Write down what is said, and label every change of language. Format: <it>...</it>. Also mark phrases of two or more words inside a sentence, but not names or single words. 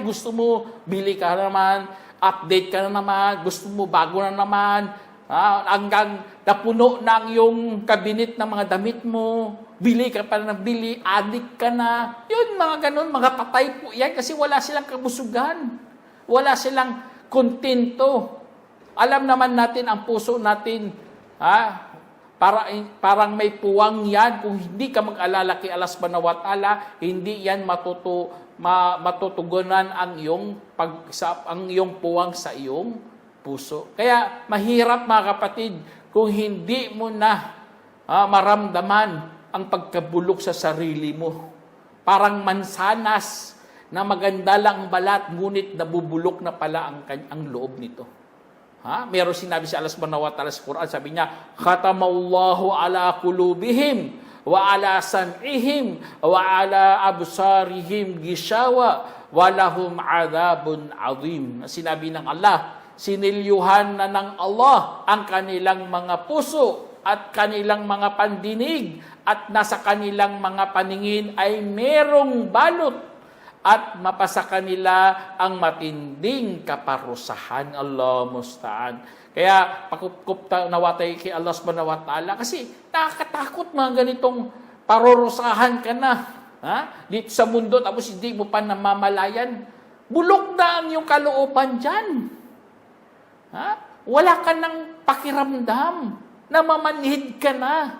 <tl>Gusto mo, bili ka na naman, update ka na naman, gusto mo, bago na naman, hanggang napuno na ang iyong kabinet ng mga damit mo, bili ka pa na bili, addict ka na. Yun, mga ganun, mga patay po yan kasi wala silang kabusugan. Wala silang kontento. Alam naman natin ang puso natin, Parang may puwang yan. Kung hindi ka mag-alala kay Allah</tl> <ar>سبحانه وتعالى,</ar> <tl>hindi yan matutugunan ang iyong puwang sa iyong puso. Kaya mahirap mga kapatid kung hindi mo na maramdaman ang pagkabulok sa sarili mo. Parang mansanas na maganda lang balat, ngunit nabubulok na pala ang loob nito. Meron sinabi si Allah</tl> <ar>سبحانه وتعالى</ar> <tl>sa Quran, sabi niya,</tl> <ar>ختم الله على قلوبهم وعلى سمعهم وعلى أبصارهم غشاوة ولهم عذاب عظيم.</ar> <tl>Sinabi ng Allah, sinilyuhan na ng Allah ang kanilang mga puso at kanilang mga pandinig at nasa kanilang mga paningin ay merong balot at mapasa kanila ang matinding kaparusahan.</tl> <ar>الله المستعان.</ar> <tl>Kaya pakup-kup nawatay kay Allah</tl> <ar>سبحانه وتعالى</ar> <tl>kasi nakakatakot mga ganitong parurusahan ka na. Dito sa mundo tapos hindi mo pa namamalayan. Bulok na ang iyong kalooban dyan. Wala ka ng pakiramdam. Namamanhid ka na.</tl>